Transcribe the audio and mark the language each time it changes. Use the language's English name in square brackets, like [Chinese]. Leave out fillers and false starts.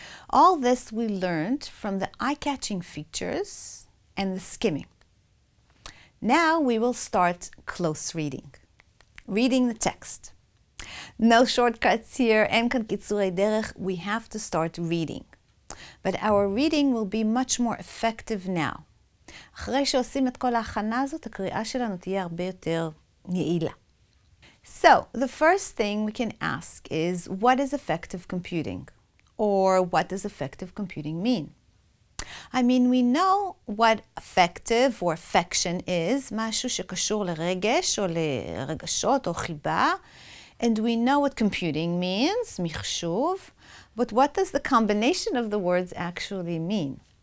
[English] All this we learned from the eye-catching features and the skimming. Now we will start close reading the text. No shortcuts here, [Hebrew] אין כאן קיצורי דרך, [English] we have to start reading. But our reading will be much more effective now. [Hebrew] אחרי שעושים את כל ההכנה הזאת, הקריאה שלנו תהיה הרבה יותר יעילה. [English] So, the first thing we can ask is, what is effective computing? Or what does effective computing mean? I mean, we know what affective or affection is, [Hebrew] משהו שקשור לרגש או לרגשות או חיבה, [English] and we know what computing means, מחשוב, but what does the combination of the words actually mean?